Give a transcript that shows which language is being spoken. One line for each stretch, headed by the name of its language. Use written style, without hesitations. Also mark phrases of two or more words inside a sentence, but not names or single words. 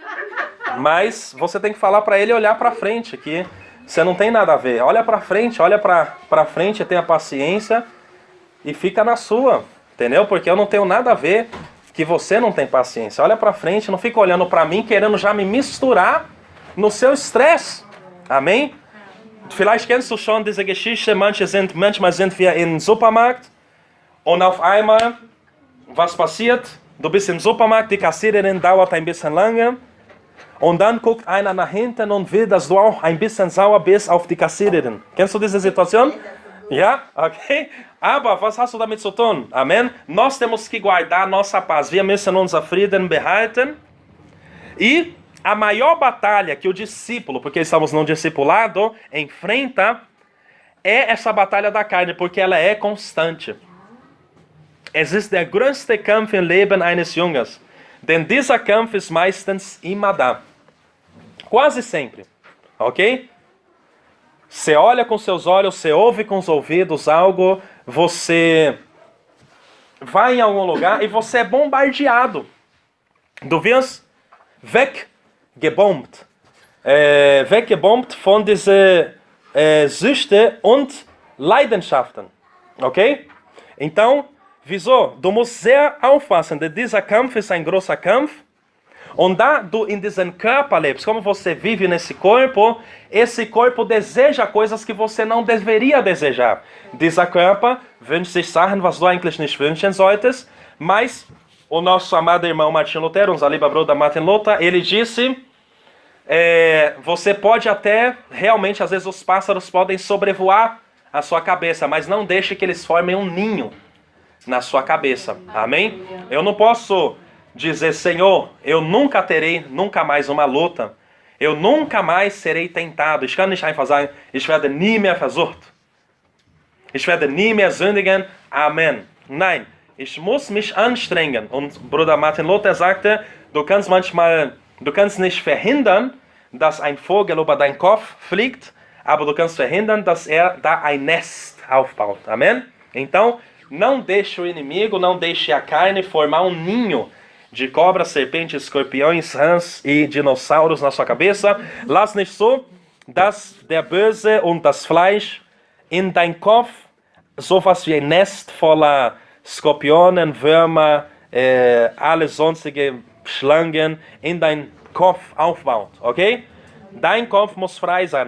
Portuguese: Mas você tem que falar para ele olhar para frente, que você não tem nada a ver. Olha para frente, tenha paciência e fica na sua, entendeu? Porque eu não tenho nada a ver que você não tem paciência. Olha para frente, não fica olhando para mim querendo já me misturar no seu estresse. Amém?
German: Vielleicht kennst du schon diese Geschichte, manchmal sind wir im Supermarkt und auf einmal, was passiert? Du bist im Supermarkt, die Kassiererin dauert ein bisschen lange und dann guckt einer nach hinten und will, dass du auch ein bisschen sauer bist auf die Kassiererin. Kennst du diese Situation? Ja? Ok? Aber was hast du damit zu tun?
Portuguese: Amém? Nós temos que guardar nossa paz.
German: Wir müssen unser Frieden behalten.
Portuguese: E a maior batalha que o discípulo, porque estamos num discipulado, enfrenta é essa batalha da carne, porque ela é constante.
German: Es ist der größte Kampf im Leben eines Jungers, denn dieser Kampf ist meistens immer da.
Portuguese: Quase sempre, ok? Você olha com seus olhos, você ouve com os ouvidos algo, você vai em algum lugar e você é bombardeado.
German: Du wirst weggebombt. Weggebombt von diese Süchte und Leidenschaften.
Portuguese: Ok? Então, wieso?
German: Du musst sehr aufpassen, denn dieser Kampf ist ein großer Kampf. Und da du in diesem Körper lebst,
Portuguese: como você vive nesse corpo, esse corpo deseja coisas que você não deveria desejar.
German: Dieser Körper wünscht sich Sachen, was du eigentlich nicht wünschen solltest,
Portuguese: mas o nosso amado irmão Martin Luther,
German: unser lieber Bruder Martin Luther,
Portuguese: ele disse, você pode até, realmente, às vezes os pássaros podem sobrevoar a sua cabeça, mas não deixe que eles formem um ninho na sua cabeça. Amém? Eu não posso dizer, Senhor, eu nunca terei nunca mais uma luta. Eu nunca mais serei tentado.
German: Ich kann nicht einfach sagen, ich werde nie mehr versucht. Ich werde nie mehr sündigen. Amen. Nein, ich muss mich anstrengen. Und Bruder Martin Luther sagte, du kannst nicht verhindern, dass ein Vogel über deinen Kopf fliegt, aber du kannst verhindern, dass da ein Nest aufbaut. Amen?
Portuguese: Então, não deixe o inimigo, não deixe a carne formar um ninho de cobras, serpentes, escorpiões, rãs e dinossauros na sua cabeça.
German: Lass nicht so, dass der Böse und das Fleisch in dein Kopf sowas wie ein Nest voller Skorpionen, Würmer, alle sonstige Schlangen in dein Kopf aufbaut, ok? Dein Kopf muss frei sein.